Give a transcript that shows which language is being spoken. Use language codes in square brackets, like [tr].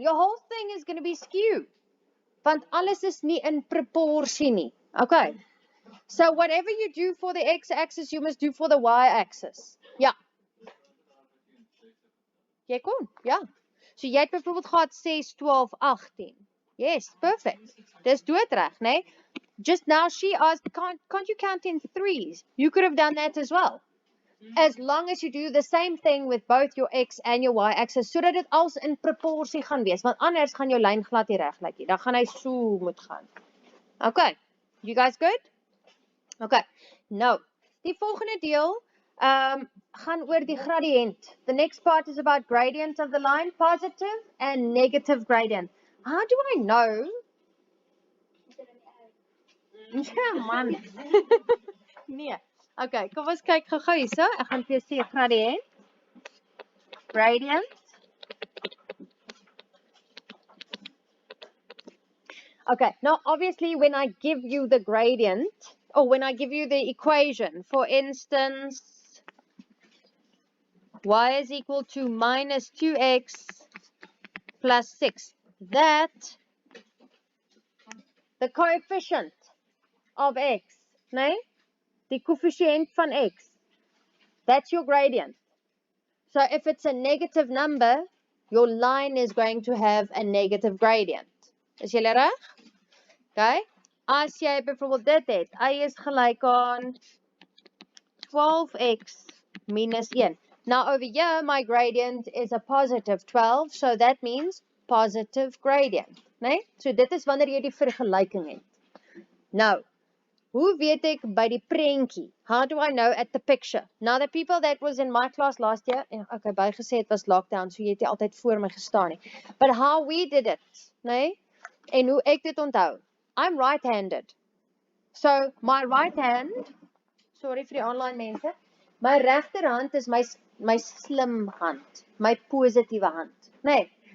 [en] Your whole thing is going to be skewed, [af] want alles is nie in proporsie nie, [en] okay? So whatever you do for the x-axis, you must do for the y-axis. [af] Ja. Jy kon, ja. So jy het byvoorbeeld gehad 6, 12, 18. [en] Yes, perfect. [af] Dis doodreg, né? [en] Just now she asked, can't you count in 3s? You could have done that as well. As long as you do the same thing with both your x and your y-axis, [af] sodat dit als in proporsie gaan wees, want anders gaan jou lyn glad nie reg lyk nie. Dan gaan hy so moet gaan. Okay. [en] You guys good? [af] Okay, nou, die volgende deel gaan oor die gradient. [en] The next part is about gradient of the line, positive and negative gradient. How do I know? [af] Ja, man. Nee. Okay, kom ons kyk gou-gou hierso. Ek gaan vir jou sê gradient. Gradient. [en] Okay, now obviously when I give you the gradient, or when I give you the equation, for instance, y is equal to minus 2x plus 6, that the coefficient of x, nee, [af] die coefficient van x, [en] that's your gradient. So if it's a negative number, your line is going to have a negative gradient. [af] Is julle reg? Okay? As jy byvoorbeeld dit het, y is gelyk aan 12x minus 1. [en] Now over here, my gradient is a positive 12, so that means positive gradient. [af] Nee? So dit is wanneer jy die vergelyking het. Nou, hoe weet ek by die prentjie? [en] How do I know at the picture? Now the people that was in my class last year, okay, [af] bygesê het was lockdown, so jy het nie altyd voor my gestaan nie. [en] But how we did it, nee? [af] En hoe ek dit onthou? [en] I'm right-handed. So my right hand, [af] sorry vir die online mense, my regterhand is my slim hand, my positiewe hand. Nee.